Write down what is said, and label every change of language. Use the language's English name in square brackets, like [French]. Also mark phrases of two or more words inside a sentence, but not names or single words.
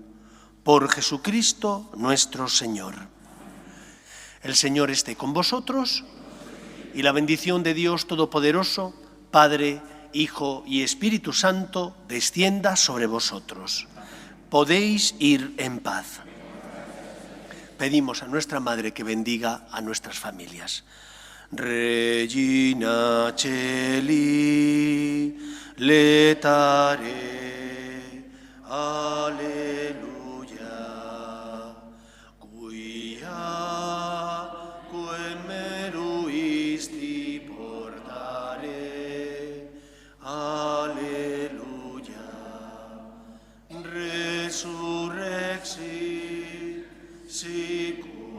[Spanish] Por Jesucristo nuestro Señor. El Señor esté con vosotros y la bendición de Dios Todopoderoso, Padre, Hijo y Espíritu Santo, descienda sobre vosotros. Podéis ir en paz. Pedimos a nuestra Madre que bendiga a nuestras familias. [Latin] Regina Celi, letare, aleluya, quia quem meruisti portare, aleluya, resurrexit sic